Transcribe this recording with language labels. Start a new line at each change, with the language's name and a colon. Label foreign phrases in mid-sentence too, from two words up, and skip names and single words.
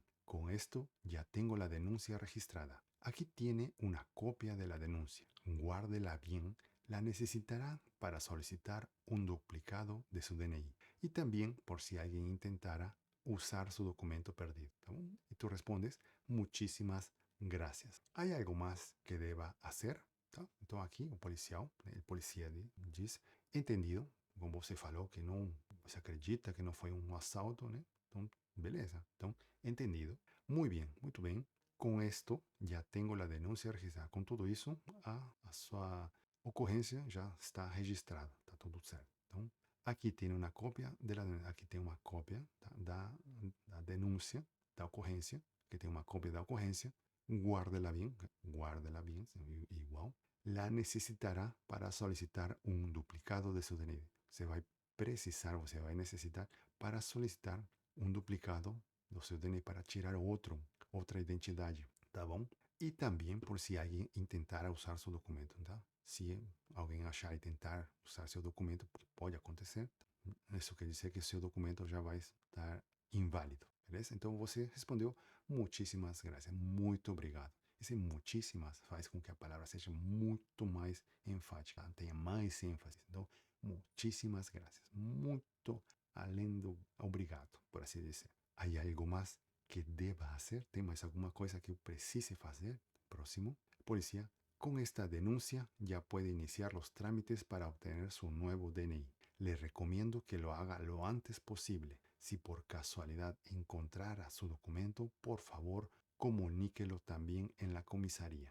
Spanish: Con esto ya tengo la denuncia registrada. Aquí tiene una copia de la denuncia. Guárdela bien. La necesitará para solicitar un duplicado de su DNI y también por si alguien intentara usar su documento perdido. Y tú respondes, muchísimas gracias. ¿Hay algo más que deba hacer?
Portuguese: Tá? Então aqui o polícia diz, entendido, como você falou que não, você acredita que não foi um assalto, né? Então, beleza. Então, entendido. Muito bem. Com esto, já tenho a denúncia registrada. Com tudo isso, a sua ocorrência já está registrada. Tá tudo certo. Então, aqui tem uma cópia aqui tem uma cópia tá? da denúncia, da ocorrência, que tem uma cópia da ocorrência.
Spanish: Guárdela bien, igual. La necesitará para solicitar un duplicado de su DNI. Se va a precisar, o se va a necesitar para solicitar
Portuguese: um duplicado do seu DNI para tirar outra identidade, tá bom? E também por se alguém intentar usar seu documento, tá? Se alguém achar e tentar usar seu documento, pode acontecer. Isso quer dizer que seu documento já vai estar inválido, beleza? Então você respondeu muitíssimas graças, muito obrigado. Esse muitíssimas faz com que a palavra seja muito mais enfática, tenha mais ênfase. Então, muitíssimas graças, muito além do obrigado, por assim dizer. Há algo mais que deba fazer? Tem mais alguma coisa que eu precise fazer? Próximo,
Spanish: policía. Con esta denuncia ya puede iniciar los trámites para obtener su nuevo DNI. Le recomiendo que lo haga lo antes posible. Si por casualidad encontrara su documento, por favor, comuníquelo también en la comisaría.